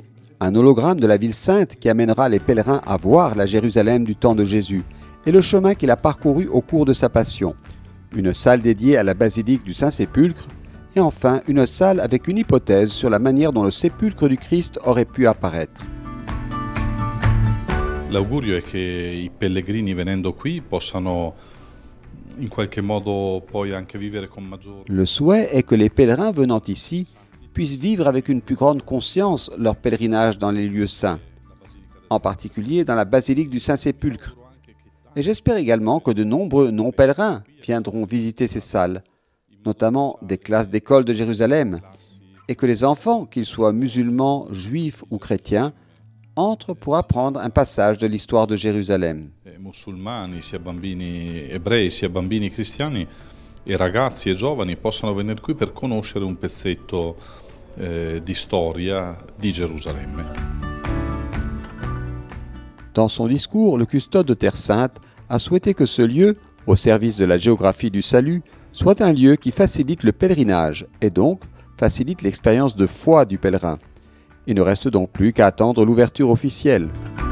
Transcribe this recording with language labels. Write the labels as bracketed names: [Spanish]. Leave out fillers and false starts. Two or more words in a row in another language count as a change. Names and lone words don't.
[French] Un hologramme de la ville sainte qui amènera les pèlerins à voir la Jérusalem du temps de Jésus et le chemin qu'il a parcouru au cours de sa passion. Une salle dédiée à la basilique du Saint-Sépulcre et enfin une salle avec une hypothèse sur la manière dont le sépulcre du Christ aurait pu apparaître. [Italian] L'augurio è che i pellegrini venendo qui possano in qualche modo poi anche vivere con maggiore. [French] Le souhait est que les pèlerins venant ici puissent vivre avec une plus grande conscience leur pèlerinage dans les lieux saints, en particulier dans la basilique du Saint-Sépulcre. Et j'espère également que de nombreux non-pèlerins viendront visiter ces salles, notamment des classes d'école de Jérusalem, et que les enfants, qu'ils soient musulmans, juifs ou chrétiens, entrent pour apprendre un passage de l'histoire de Jérusalem. [Italian] Musulmani, sia bambini ebrei, sia bambini cristiani, e ragazzi e giovani possano venire qui per conoscere un pezzetto di storia di Gerusalemme. [French] Dans son discours, le custode de Terre Sainte a souhaité que ce lieu, au service de la géographie du salut, soit un lieu qui facilite le pèlerinage et donc facilite l'expérience de foi du pèlerin. Il ne reste donc plus qu'à attendre l'ouverture officielle.